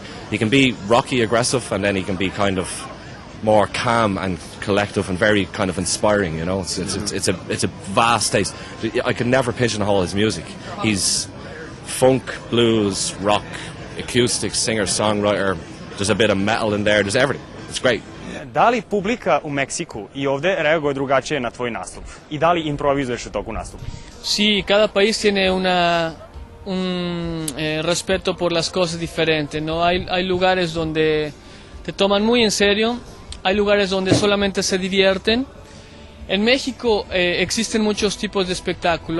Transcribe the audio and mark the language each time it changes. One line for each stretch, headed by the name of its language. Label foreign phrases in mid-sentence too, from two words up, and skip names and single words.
English: He can be rocky, aggressive, and then he can be kind of more calm and collective and very kind of inspiring. You know, it's a vast taste. I could never pigeonhole his music. He's funk, blues, rock, acoustic, singer, songwriter. There's a bit of metal in there. There's everything. It's great.
Serbian: Da li publika u Meksiku i ovde reaguje drugačije na tvoj nastup? I da li improvizuješ u toku nastupa?
Spanish: Sí, cada país tiene un respeto por las cosas diferentes, ¿no? Hay lugares donde te toman muy en serio, hay lugares donde solamente se divierten. En México existen muchos tipos de espectáculo.